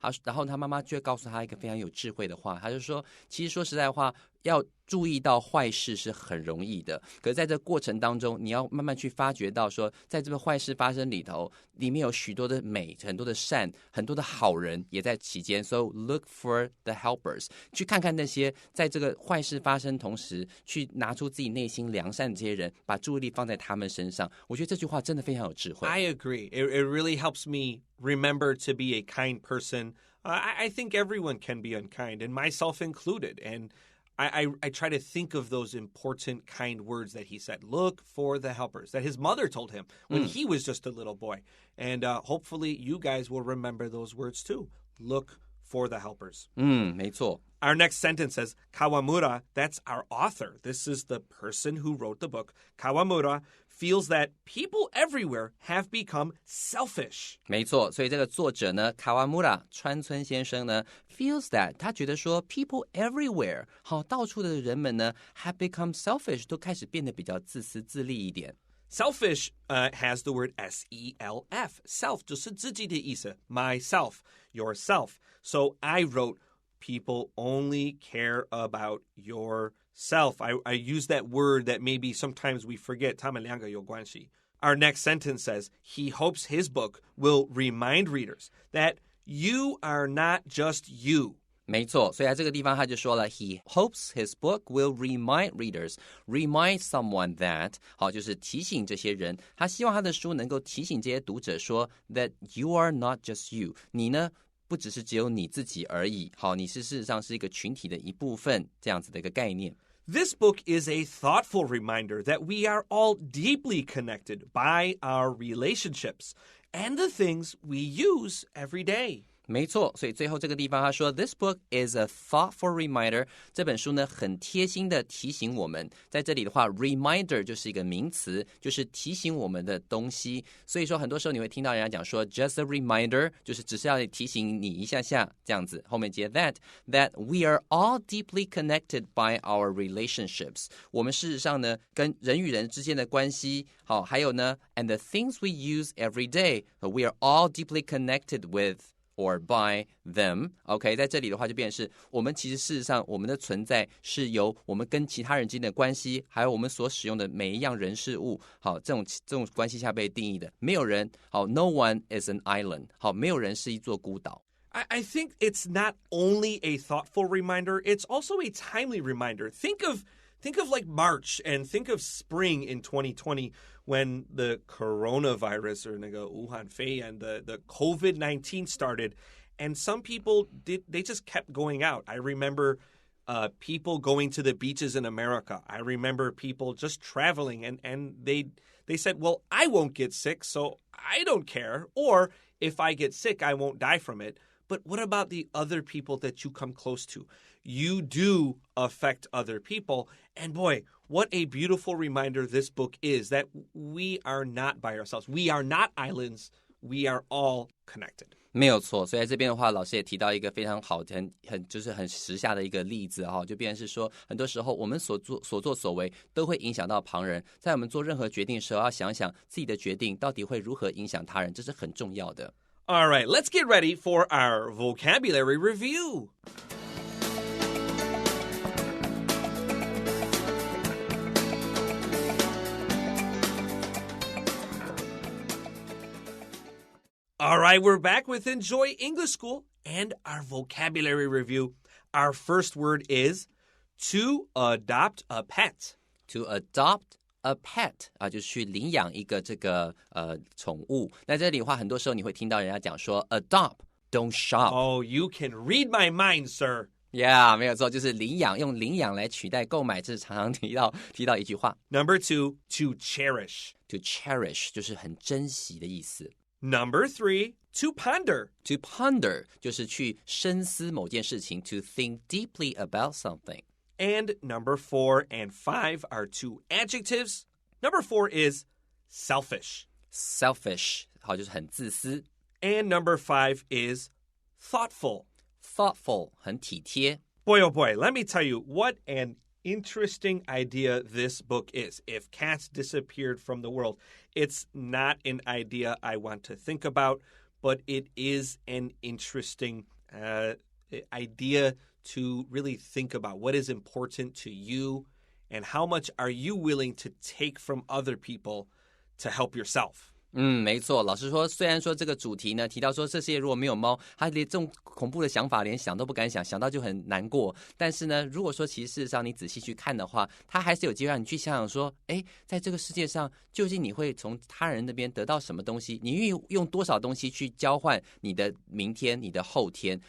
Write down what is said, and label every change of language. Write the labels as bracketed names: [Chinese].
[Chinese] 然后他妈妈就告诉他一个非常有智慧的话，他就说，其实说实在话，要注意到坏事是很容易的，可是在这过程当中，你要慢慢去发觉到说，在这个坏事发生里头，里面有许多的美，很多的善，很多的好人也在其间。 [English] So look for the helpers， [Chinese] 去看看那些在这个坏事发生同时，去拿出自己内心良善的这些人，把注意力放在他们身上。我觉得这句话真的非常有智慧。 [English] I agree. It really helps me remember to be a kind person. I think everyone can be unkind, and myself included. And I try to think of those important kind words that he said. Look for the helpers that his mother told him when he was just a little boy. And hopefully you guys will remember those words too. Look for the helpers. [Chinese] 没错。 [English] Our next sentence says, Kawamura, that's our author. This is the person who wrote the book. Kawamura feels that people everywhere have become selfish. [Chinese] 没错，所以这个作者呢，卡瓦穆拉川村先生呢 [English] feels that [Chinese] 他觉得说 [English] people everywhere [Chinese] 好，到处的人们呢 [English] have become selfish [Chinese] 都开始变得比较自私自利一点。 [English] Selfish has the word S-E-L-F. [Chinese] Self 就是自己的意思 [English] myself, yourself. So I wrote, people only care about yourself. I use that word that maybe sometimes we forget. [Chinese] 他们两个有关系。 [English] Our next sentence says, he hopes his book will remind readers that you are not just you. [Chinese] 没错，所以在这个地方他就说了 [English] he hopes his book will remind readers, remind someone that [Chinese] 好，就是提醒这些人，他希望他的书能够提醒这些读者说 [English] that you are not just you. [Chinese] 你呢不只是只有你自己而已，好，你是事实上是一个群体的一部分，这样子的一个概念。 [English] This book is a thoughtful reminder that we are all deeply connected by our relationships and the things we use every day. [Chinese] 没错，所以最后这个地方他说 [English] This book is a thoughtful reminder. [Chinese] 这本书呢很贴心的提醒我们，在这里的话 reminder 就是一个名词，就是提醒我们的东西。所以说很多时候你会听到人家讲说 [English] just a reminder [Chinese] 就是只是要提醒你一下下这样子，后面接 [English] that we are all deeply connected by our relationships. [Chinese] 我们事实上呢跟人与人之间的关系，好，还有呢 [English] and the things we use every day, we are all deeply connected with or by them. [Chinese] OK, 在这里的话就变成是我们其实事实上我们的存在是由我们跟其他人之间的关系，还有我们所使用的每一样人事物，好，这种关系下被定义的。没有人，好 [English] no one is an island. [Chinese] 好，没有人是一座孤岛。 [English] I think it's not only a thoughtful reminder, it's also a timely reminder. Think of like March and think of spring in 2020 when the coronavirus or [Chinese] 那个武汉肺炎 [English] the COVID-19 started, and some people they just kept going out. I remember people going to the beaches in America. I remember people just traveling and they said, well, I won't get sick, so I don't care. Or if I get sick, I won't die from it. But what about the other people that you come close to? You do affect other people. And boy, what a beautiful reminder this book is that we are not by ourselves. We are not islands. We are all connected. [Chinese] 没有错，所以在这边的话，老师也提到一个非常好的、就是很时下的一个例子哈，就变成是说，很多时候我们所作所为都会影响到旁人，在我们做任何決定的時候，要想想自己的決定到底會如何影響他人，這是很重要的。 [English] All right, let's get ready for our vocabulary review. All right, we're back with Enjoy English School and our vocabulary review. Our first word is to adopt a pet. To adopt a pet [Chinese] 啊，就是去领养一个这个宠物。那这里的话，很多时候你会听到人家讲说 [English] adopt, don't shop. Oh, you can read my mind, sir. [Chinese] Yeah, 没有错，就是领养，用领养来取代购买，这是常常提到一句话。 [English] Number 2, to cherish. To cherish [Chinese] 就是很珍惜的意思。 [English] Number 3, to ponder. To ponder [Chinese] 就是去深思某件事情 [English] to think deeply about something. And number 4 and 5 are two adjectives. Number 4 is selfish. [Chinese] Selfish 好，就是很自私。 [English] And number 5 is thoughtful. [Chinese] Thoughtful 很体贴。 [English] Boy, oh boy, let me tell you what an interesting idea this book is. If cats disappeared from the world, it's not an idea I want to think about, but it is an interesting idea to really think about. What is important to you and how much are you willing to take from other people to help yourself? [Chinese] 没错，老实说，虽然说这个主题呢提到说这些如果没有猫，他连这种恐怖的想法连想都不敢想，想到就很难过。但是呢，如果说其实事实上你仔细去看的话，他还是有机会让你去想想说，在这个世界上究竟你会从他人那边得到什么东西？你愿意用多少东西去交换你的明天、你的后天？